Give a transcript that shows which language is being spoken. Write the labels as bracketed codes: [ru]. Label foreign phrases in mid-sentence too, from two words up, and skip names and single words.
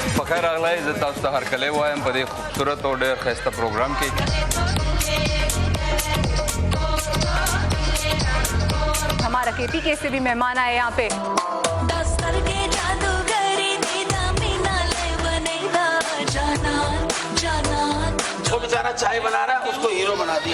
[ps] خیر راغلا زه تاسو ته هرکلی وایم په دې خوبصورت او ډېر ښایسته پروګرام کې [ur] ہمارا KPK سے بھی مہمان آئے یہاں پہ. وہ بےچارہ چائے بنا رہا ہے، اس کو ہیرو بنا دیا.